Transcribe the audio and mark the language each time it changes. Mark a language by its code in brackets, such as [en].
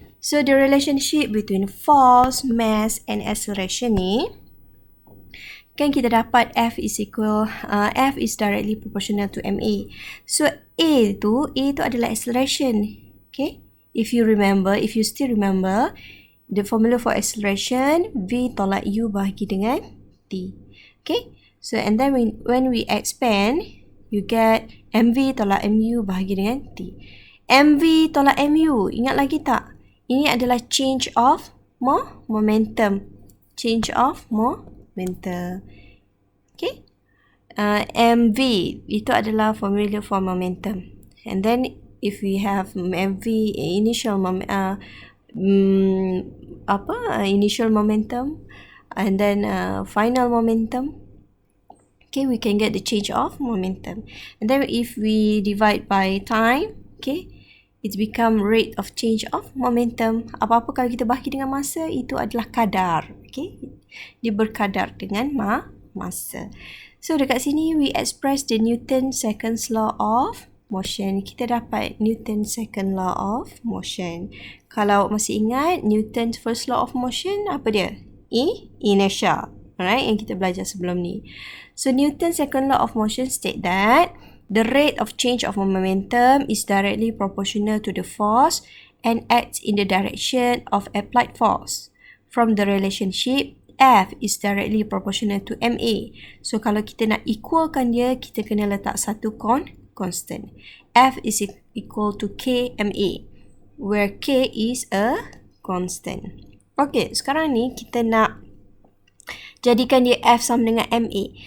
[en] So, the relationship between force, mass and acceleration [ms] ni, kan kita dapat [en] F is directly proportional to ma. [ms] So, A tu adalah acceleration. [en] Okay? If you still remember, the formula for acceleration, [ms] V tolak U bahagi dengan T. [en] Okay? So, and then when we expand, you get [ms] MV tolak MU bahagi dengan T. MV tolak MU, ingat lagi tak? Ini adalah [en] change of momentum. Change of momentum. Okay? MV, [ms] itu adalah [en] formula for momentum. And then, if we have MV, initial momentum, and then final momentum, okay, we can get the change of momentum. And then, if we divide by time, okay, it become rate of change of momentum. [ms] Apa-apa kalau kita bahagi dengan masa, itu adalah kadar. Okay? Dia berkadar dengan masa. [en] So, [ms] dekat sini, [en] we express the Newton second law of motion. [ms] Kita dapat Newton second law of motion. Kalau masih ingat, Newton's first law of motion, apa dia? Inertia. Alright, yang kita belajar sebelum ni. [en] So, Newton's second law of motion state that the rate of change of momentum is directly proportional to the force and acts in the direction of applied force. From the relationship, F is directly proportional to ma. [ms] So, kalau kita nak equalkan dia, kita kena letak satu constant. [en] F is equal to Kma, where K is a constant. [ms] Okay, sekarang ni kita nak jadikan dia F sama dengan ma.